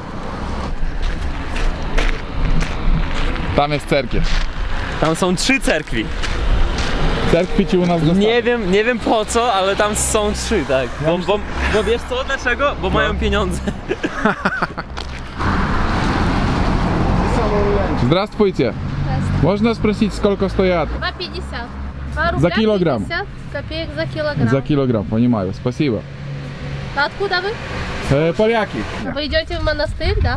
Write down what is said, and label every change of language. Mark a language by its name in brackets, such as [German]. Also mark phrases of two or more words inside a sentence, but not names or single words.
[Polish] Tam jest cerkiew. Tam są 3 cerkwi. Cerkwi ci u nas zostały. Nie wiem po co, ale tam są 3, tak. Bo wiesz co, dlaczego? Bo mają pieniądze. [Russian] Здравствуйте. Можно спросить, сколько стоят? 2,50. 2 рубля За килограмм. 50 копеек за килограмм. За килограмм, понимаю. Спасибо. А откуда вы? Поляки. Вы идете в монастырь, да?